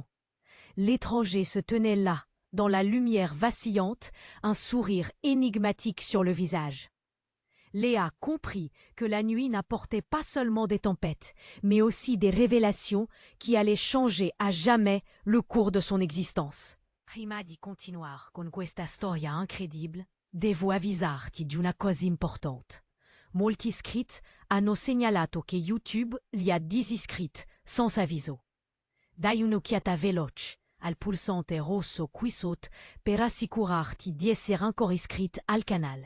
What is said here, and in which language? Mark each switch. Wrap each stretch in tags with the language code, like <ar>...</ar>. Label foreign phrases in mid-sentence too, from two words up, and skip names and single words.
<fr>L'étranger se tenait là, dans la lumière vacillante, un sourire énigmatique sur le visage. Léa comprit que la nuit n'apportait pas seulement des tempêtes, mais aussi des révélations qui allaient changer à jamais le cours de son existence.</fr> <it>Prima di continuare con questa storia incredibile, devo avvisarti di una cosa importante. Molti iscritti hanno segnalato che YouTube li ha disiscritti senza avviso. Dai un'occhiata veloce al pulsante rosso qui sotto per assicurarti di essere ancora iscritto al canale.</it>